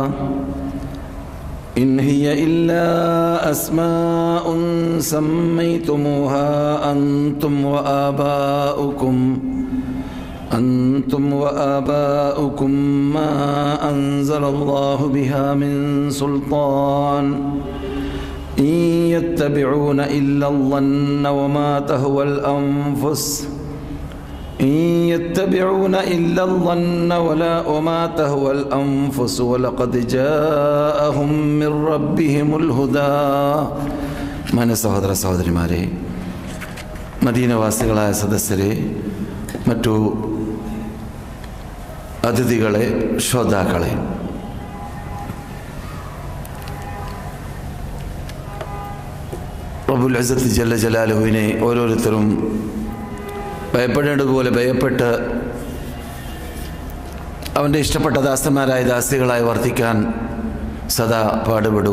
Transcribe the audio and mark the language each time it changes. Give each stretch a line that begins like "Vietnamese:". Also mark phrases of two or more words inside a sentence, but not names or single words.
Arabic: إن هي إلا أسماء سميتموها أنتم وآباؤكم ما أنزل الله بها من سلطان إن يتبعون إلا الظن وما تهوى الأنفس وما تهوى الأنفس ولقد جاءهم من ربهم الهدى.
Malayalam: മാന്യ സഹോദര സഹോദരിമാരെ, മദീനവാസികളായ സദസ്യരെ, മറ്റു അതിഥികളെ, ശ്രോതാക്കളെ,
Arabic: رب العزة جل جلاله
Malayalam: ഓരോരുത്തരും ഭയപ്പെടേണ്ടതുപോലെ ഭയപ്പെട്ട് അവൻ്റെ ഇഷ്ടപ്പെട്ട ദാസന്മാരായ ദാസികളായി വർത്തിക്കാൻ സദാ പാടുപെടുക.